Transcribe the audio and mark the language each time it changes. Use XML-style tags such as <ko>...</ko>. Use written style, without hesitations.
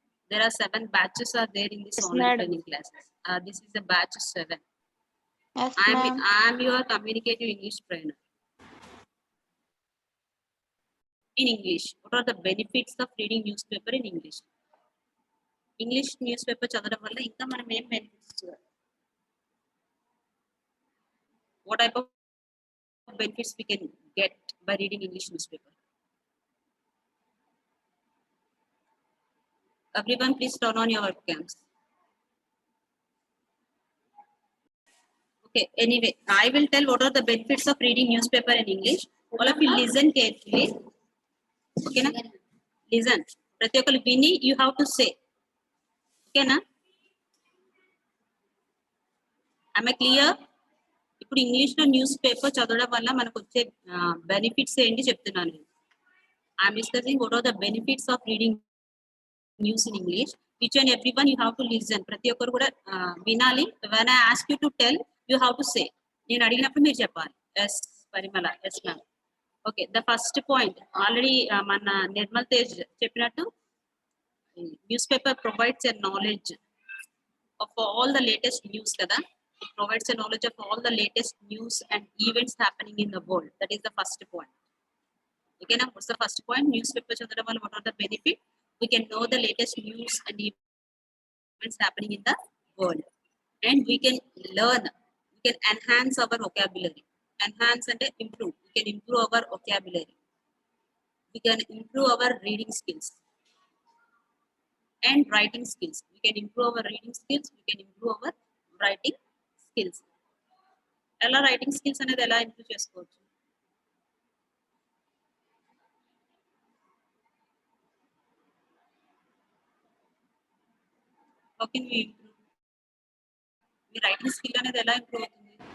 <en>there are 7 batches are there in this Yes, online madam. training classes. This is the batch 7. Yes, I ma'am. am your communicative English trainer. In English, what are the benefits of reading newspaper in English?</en> <te>English newspaper చదవడం వల్ల ఇంకా మనం ఏం benefits చూడాలి?</te> <en>What type of benefits we can get by reading English newspaper? Everyone, please turn on your webcams. Okay, anyway, I will tell what are the benefits of reading newspaper in English. All of you listen carefully. Okay, na? Listen.</en> <te>ప్రతి ఒక్కరు విని</te> <en>you have to say. Okay, na? Am I clear?</en> <te>ఇప్పుడు English లో news paper చదవడం వల్ల మనకు వచ్చే benefits ఏంటి చెప్తున్నాను.</te> <en>I'm discussing what are the benefits of reading news in English. Each and every one you have to listen.</en> <te>ప్రతి ఒక్కరు కూడా వినాలి.</te> <en>When I ask you to tell, you have to say.</en> <te>నేను అడిగినప్పుడు మీరు చెప్పాలి.</te> <en>Yes Parimala, yes ma'am. Okay, the first point already</en> <te>మన నిర్మల్ తేజ్ చెప్పినట్టు,</te> <en>newspaper provides a knowledge of all the latest news</en> <te>kada.</te> <en>It provides a knowledge of all the latest news and events happening in the world. That is the first point. Okay, now what's the first point?</en> <te>Newspaper chadavadam valla</te> <en>what are the benefit? We can know the latest news and events happening in the world, and we can learn. We can enhance our vocabulary. Enhance and improve. We can improve our vocabulary. We can improve our reading skills and writing skills. We can improve our reading skills. We can improve our writing skills.</en> <te>ఎలా writing skills అనేది ఎలా improve చేసుకోవచ్చు?</te> <en>How can we improve?</en> <te>మీ writing skill అనేది ఎలా improve అవుతుంది?</te>